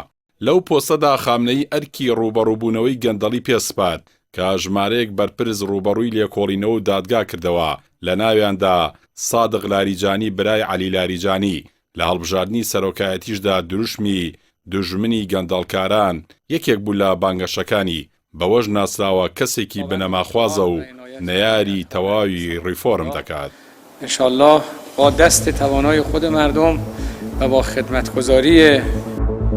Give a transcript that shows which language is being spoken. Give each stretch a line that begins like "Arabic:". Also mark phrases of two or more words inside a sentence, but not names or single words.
Central Kurdish: لەو پۆستەدا خامنەئی ئەرکی ڕوبەڕووبوونەوەی گەندەڵی پێسپات کە ژمارەیەک بەرپرس ڕوبەڕووی لێکۆڵینەوە و دادگا کردەوە، لە ناویاندا سادق لاریجانی برای عەلی لاریجانی. لە هەڵبژاردننی سەرۆکایەتیشدا دروشمی دژمنی گەندەڵکاران یەکێک بوو لە بانگەشەکانی، بەوەش ناسراوە کەسێکی بنەماخوازە و نەیاری تەواوی ریفۆرم دەکات.
Persian: انشالله با دست توانای خود مردم و با خدمتگزاری